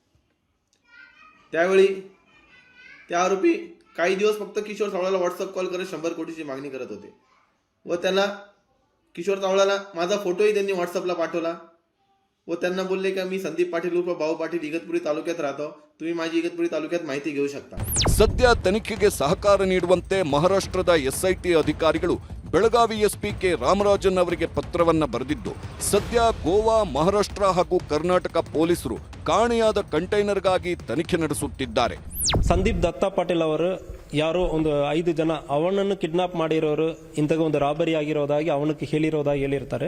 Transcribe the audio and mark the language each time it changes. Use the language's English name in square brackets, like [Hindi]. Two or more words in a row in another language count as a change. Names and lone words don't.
[Marathi] त्यावेळी त्या आरोपी काही दिवस फक्त किशोर सावळ्याला व्हॉट्सअप कॉल करत 100 कोटीची मागणी करत होते व त्यांना किशोर सावळ्याला माझा फोटोही त्यांनी व्हॉट्सअपला पाठवला व त्यांना बोलले की मी संदीप पाटील उर्फ भाऊ पाटील इगतपुरी तालुक्यात राहतो, तुम्ही माझी इगतपुरी तालुक्यात माहिती घेऊ शकता. [Kannada] ಸದ್ಯ ತನಿಖೆಗೆ ಸಹಕಾರ ನೀಡುವಂತೆ ಮಹಾರಾಷ್ಟ್ರದ ಎಸ್ಐಟಿ ಅಧಿಕಾರಿಗಳು ಬೆಳಗಾವಿ ಎಸ್ಪಿ ಕೆ ರಾಮರಾಜನ್ ಅವರಿಗೆ ಪತ್ರವನ್ನ ಬರೆದಿದ್ದು, ಸದ್ಯ ಗೋವಾ, ಮಹಾರಾಷ್ಟ್ರ ಹಾಗೂ ಕರ್ನಾಟಕ ಪೊಲೀಸರು ಕಾಣೆಯಾದ ಕಂಟೈನರ್ಗಾಗಿ ತನಿಖೆ ನಡೆಸುತ್ತಿದ್ದಾರೆ. ಸಂದೀಪ್ ದತ್ತಾ ಪಾಟೀಲ್ ಅವರು ಯಾರೋ ಒಂದು 5 ಜನ ಅವನನ್ನು ಕಿಡ್ನಾಪ್ ಮಾಡಿರೋರು ಇಂತಹ ಒಂದು ರಾಬರಿ ಆಗಿರೋದಾಗಿ ಅವನಿಗೆ ಹೇಳಿರ್ತಾರೆ.